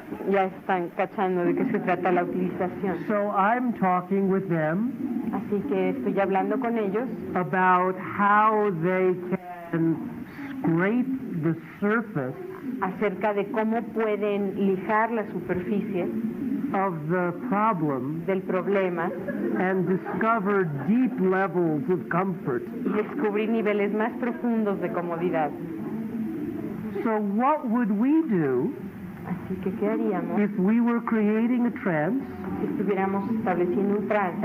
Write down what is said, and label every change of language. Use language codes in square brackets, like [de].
[es] Ya están cachando de qué se trata la utilización. [en] So I'm talking with them [es] Así que estoy hablando con ellos [en] about how they can scrape the surface [es] acerca de cómo pueden lijar la superficie [en] of the problem [es] del problema [en] and discover deep levels of comfort. [es] y descubrir niveles más profundos de comodidad. [en] So what would we do [es] Así que, ¿qué haríamos [en] if we were creating a trance [es] si estuviéramos estableciendo un trance